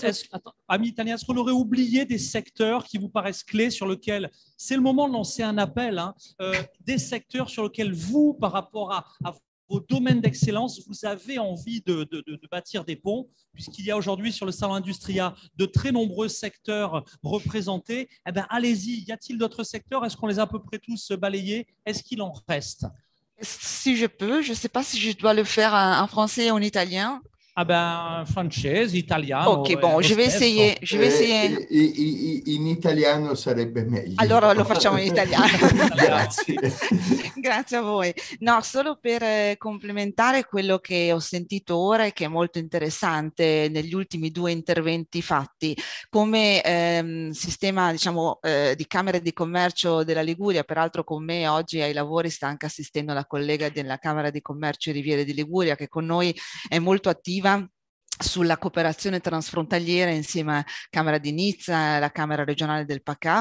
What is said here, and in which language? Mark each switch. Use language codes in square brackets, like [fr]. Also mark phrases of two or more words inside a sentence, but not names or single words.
[fr] Amis italiens, est-ce qu'on aurait oublié des secteurs qui vous paraissent clés sur lesquels, c'est le moment de lancer un appel, des secteurs sur lesquels vous, par rapport à vos domaines d'excellence, vous avez envie de bâtir des ponts, puisqu'il y a aujourd'hui sur le Salon Industria de très nombreux secteurs représentés. Eh bien, allez-y, y a-t-il d'autres secteurs? Est-ce qu'on les a à peu près tous balayés? Est-ce qu'il en reste? Si je peux, je ne sais pas si je dois le faire en français ou en italien. Ah ben, [it] francese, italiano. [fr] Ok, bon, je vais essayer. [it] In italiano sarebbe meglio. Allora lo facciamo in italiano. Grazie. Grazie a voi. No, solo per complementare quello che ho sentito ora e che è molto interessante negli ultimi due interventi fatti. Come sistema, diciamo, di Camere di Commercio della Liguria, peraltro con me oggi ai lavori sta anche assistendo la collega della Camera di Commercio Riviere di Liguria, che con noi è molto attiva sulla cooperazione transfrontaliera insieme a Camera di Nizza e la Camera regionale del PACA.